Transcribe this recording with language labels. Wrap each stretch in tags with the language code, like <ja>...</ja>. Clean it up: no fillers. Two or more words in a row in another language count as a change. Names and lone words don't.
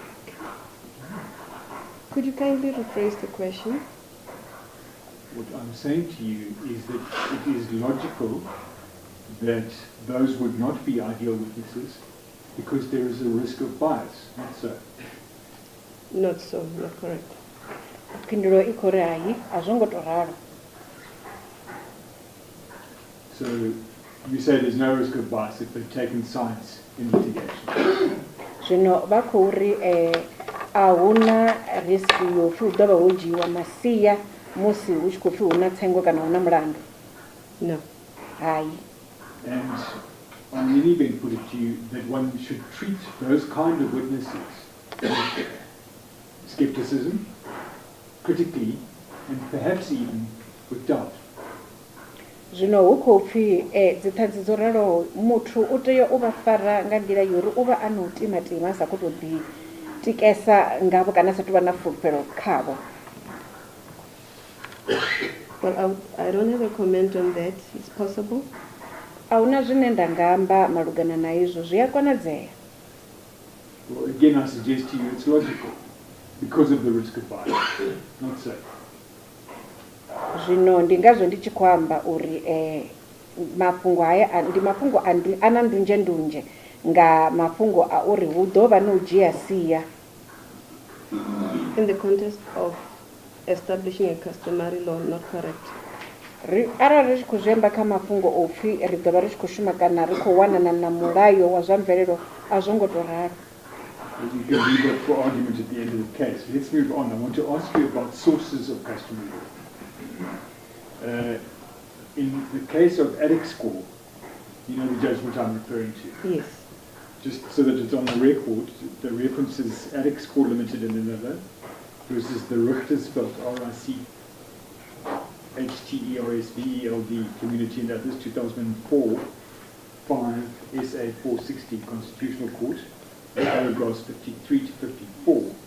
<en>Could you kindly rephrase the question? What I'm saying to you is that it is logical that those would not be ideal witnesses because there is a risk of bias, not so. Not so, not correct.</en> <ve>Phindulo ikho ri hayi a zwo ngo to ralo.</ve> <en>So you say there's no risk of bias if they've taken sides in litigation.</en> <ve>Zvino vha khou ri ahuna risk yo pfi u ḓovha ho dzhiiwa masia musi hu tshi khou pfi huna tsengo kana huna mulandu.</ve> <en>No.</en> <ve>Hayi.</ve> <en>And I really been put it to you that one should treat those kind of witnesses with skepticism, critically, and perhaps even with doubt.</en> <ve>Zvino hu khou pfi dzithanzi dzo raloho muthu u tea u vha fara nga nḓila yori u vha a no timatima a sa khou tou ḓi tikesa ngavho kana sa tou vha na fulufhelo khavho.</ve> <en>Well, I don't have a comment on that. It's possible.</en> <ve>Ahuna zwine nda nga amba malugana na izwo zwi a konadzea.</ve> <en>Well, again, I suggest to you it's logical because of the risk of bias, not so.</en> <ve>Zvino ndi ngazwo ndi tshi khou amba uri mafhungo haya ndi mafhungo ana ndunzhe ndunzhe nga mafhungo a uri hu ḓo vha no dzhia sia.</ve> <en>In the context of establishing a customary law, not correct.</en> <ve>Arali ri tshi khou zwi amba kha mafhungo o pfi ri ḓo vha ri tshi khou shuma kana ri khou wanana na mulayo wa zwa mvelelo a zwo ngo to ralo.</ve> <en>You can leave that for argument at the end of the case. Let's move on. I want to ask you about sources of customary law. In the case of Addict's Call, you know the judgment I'm referring to. Yes. Just so that it's on the record, the reference is Addict's Call Limited in Manila versus the Richter spelled RICHTERSVELD Community and Others 2004 5 SA 460 Constitutional Court, paragraphs 53 to 54.</en>